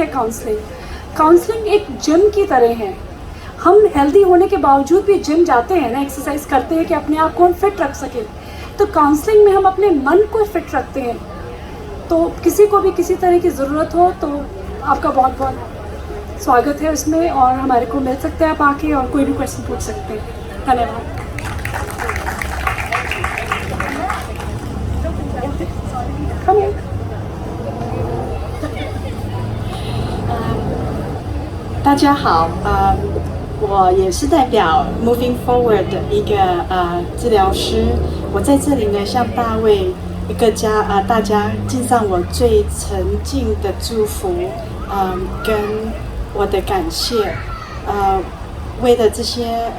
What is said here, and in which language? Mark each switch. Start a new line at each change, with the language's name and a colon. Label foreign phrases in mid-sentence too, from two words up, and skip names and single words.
Hindi: काउंसलिंग एक जिम की तरह है। हम हेल्दी होने के बावजूद भी जिम जाते हैं ना, एक्सरसाइज करते हैं कि अपने आप को हम फिट रख सकें। तो काउंसलिंग में हम अपने मन को फिट रखते हैं। तो किसी को भी किसी तरह की ज़रूरत हो तो आपका बहुत बहुत स्वागत है उसमें, और हमारे को मिल सकते हैं आप आके और कोई भी क्वेश्चन पूछ सकते हैं। धन्यवाद।
Chinese: 大家好，我也是代表 Moving Forward 的一个治疗师，我在这里呢向大家敬上我最诚敬的祝福，跟我的感谢，为了这些